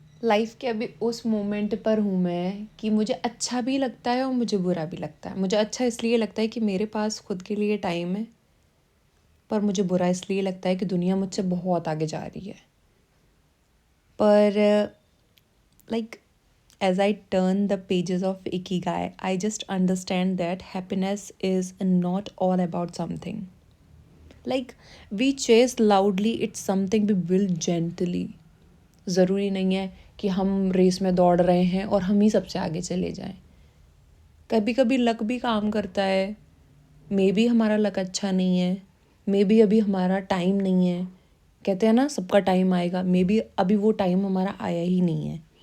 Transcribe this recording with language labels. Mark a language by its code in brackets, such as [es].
[hi] Life के अभी उस मोमेंट पर हूँ मैं कि मुझे अच्छा भी लगता है और मुझे बुरा भी लगता है। मुझे अच्छा इसलिए लगता है कि मेरे पास खुद के लिए टाइम है, पर मुझे बुरा इसलिए लगता है कि दुनिया मुझसे बहुत आगे जा रही है। पर like [en] as I turn the pages of Ikigai, I just understand that happiness is not all about something. Like we chase loudly, it's something we build gently. [hi] ज़रूरी नहीं है कि हम रेस में दौड़ रहे हैं और हम ही सबसे आगे चले जाएं। कभी कभी लक भी काम करता है। [en] maybe [hi] हमारा लक अच्छा नहीं है, मे बी अभी हमारा टाइम नहीं है। कहते हैं ना सबका टाइम आएगा, [en] maybe [hi] अभी वो टाइम हमारा आया ही नहीं है।